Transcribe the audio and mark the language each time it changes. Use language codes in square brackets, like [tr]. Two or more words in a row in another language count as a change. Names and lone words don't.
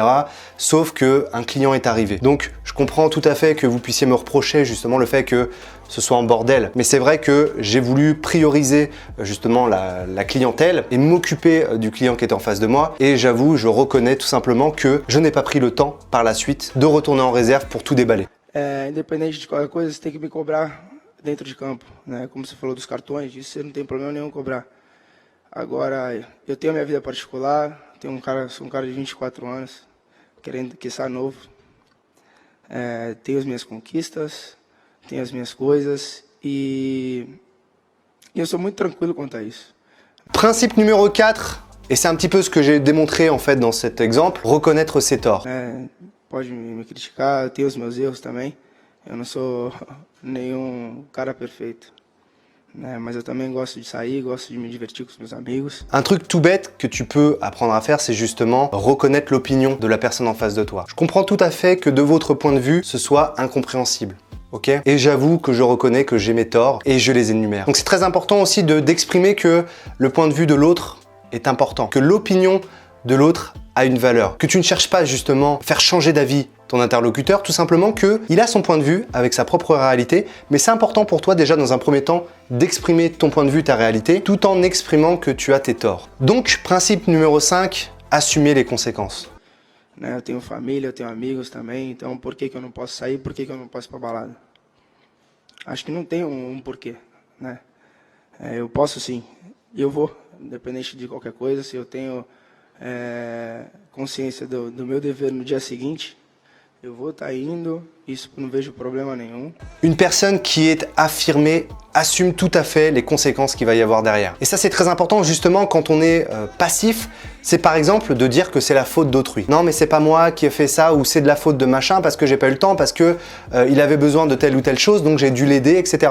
[fr] Sauf que un client est arrivé. Donc je comprends tout à fait que vous puissiez me reprocher justement le fait que ce soit en bordel. Mais c'est vrai que j'ai voulu prioriser justement la clientèle et m'occuper du client qui était en face de moi. Et j'avoue, je reconnais tout simplement que je n'ai pas pris le temps par la suite de retourner en réserve pour tout déballer. [pt] Independente de qualquer coisa, você tem que me cobrar dentro de campo, né? Como você falou dos cartões, isso você não tem problema nenhum cobrar. Agora, eu tenho a minha vida particular, sou um cara de 24 anos, querendo que seja novo. Tenho as minhas conquistas, tenho as minhas coisas e eu sou muito tranquilo quanto a isso. [fr] Principe numéro 4, et c'est un petit peu ce que j'ai démontré en fait dans cet exemple, reconnaître ses torts. [pt] Pode me criticar, eu tenho os meus erros também. Eu não sou nenhum cara perfeito, né? Mas eu também gosto de sair, gosto de me divertir com os meus amigos. [fr] Un truc tout bête que tu peux apprendre à faire, c'est justement reconnaître l'opinion de la personne en face de toi. Je comprends tout à fait que de votre point de vue, ce soit incompréhensible. Ok, et j'avoue que je reconnais que j'ai mes torts et je les énumère. Donc c'est très important aussi d'exprimer que le point de vue de l'autre est important, que l'opinion de l'autre a une valeur, que tu ne cherches pas justement faire changer d'avis ton interlocuteur, tout simplement qu'il a son point de vue avec sa propre réalité, mais c'est important pour toi déjà dans un premier temps d'exprimer ton point de vue, ta réalité, tout en exprimant que tu as tes torts. Donc principe numéro 5, assumer les conséquences. [pt] Eu tenho família, eu tenho amigos também, então por que eu não posso sair, por que eu não posso ir pra balada? Acho que não tem porquê, né? Eu posso sim, e eu vou, independente de qualquer coisa, se eu tenho consciência do meu dever no dia seguinte, eu vou estar indo, isso não vejo problema nenhum. [fr] Une personne qui est affirmée assume tout à fait les conséquences qu'il va y avoir derrière. Et ça c'est très important justement quand on est passif, c'est par exemple de dire que c'est la faute d'autrui. Non mais c'est pas moi qui ai fait ça, ou c'est de la faute de machin parce que j'ai pas eu le temps, parce que il avait besoin de telle ou telle chose donc j'ai dû l'aider, etc.